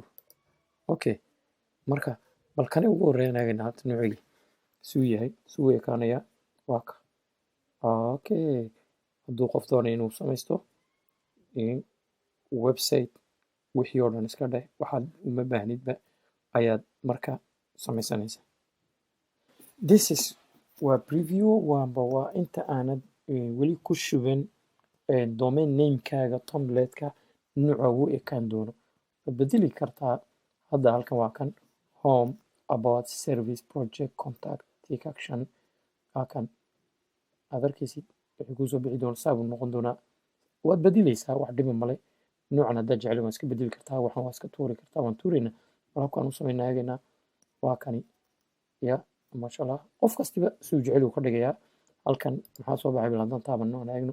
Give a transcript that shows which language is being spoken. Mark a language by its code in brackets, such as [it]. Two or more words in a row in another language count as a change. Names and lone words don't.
[so] Okay, marka bal kani ugu horreeyaan eegaynaa hadda noocigii suu yahay suu ekaanayaa waa ka. Okay, hadduu qof doonayo inuu samaysto website wixii oo dhan iska dheh waxaad uma baahnidba ayaad marka samaysanaysaa. [en] This is [so] waa preview waa inta aanad weli ku shuban [en] domain name-kaaga [so] template-ka nooca uu ekaan doono. Waad bedeli kartaa. Hadda halkan waa kan [en] home, about, service, project, contact, take action. [so] Halkan aad arkaysid wixii kuu soo bixi doona saabuu noqon doonaa. Waad bedelaysaa wax dhiba male. Noocan haddaad jecel waan iska bedeli kartaa. Waxaan waa iska tuuri kartaa. Waan tuuraynaa. Halkan u samaynaa eegaynaa. Waa kani ya [ar] masha Allah. [so] Qof kastiba suu jecel uu ka dhigayaa. Halkan maxaa soo baxay bil haddaan taabano aan eegno.